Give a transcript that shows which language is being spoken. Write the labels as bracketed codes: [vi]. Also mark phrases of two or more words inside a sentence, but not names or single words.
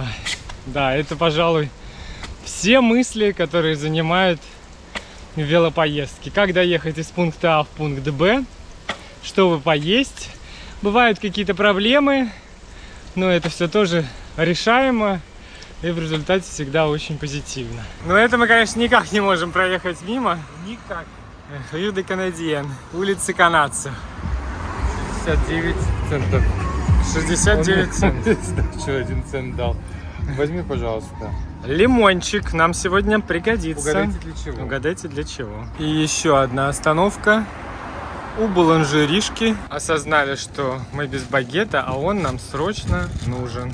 [ru] Да, это, пожалуй, все мысли, которые занимают велопоездки. Как доехать из пункта А в пункт Б, чтобы поесть. Бывают какие-то проблемы, но это все тоже решаемо. И в результате всегда очень позитивно. Но это мы, конечно, никак не можем проехать мимо. Никак. Rue de Canadien, улицы канадцев. 69 центов. 69 центов. Что 1 цент дал. Возьми, пожалуйста. Лимончик нам сегодня пригодится. Угадайте для чего. Угадайте для чего. И еще одна остановка. У буланжеришки осознали, что мы без багета, а он нам срочно нужен.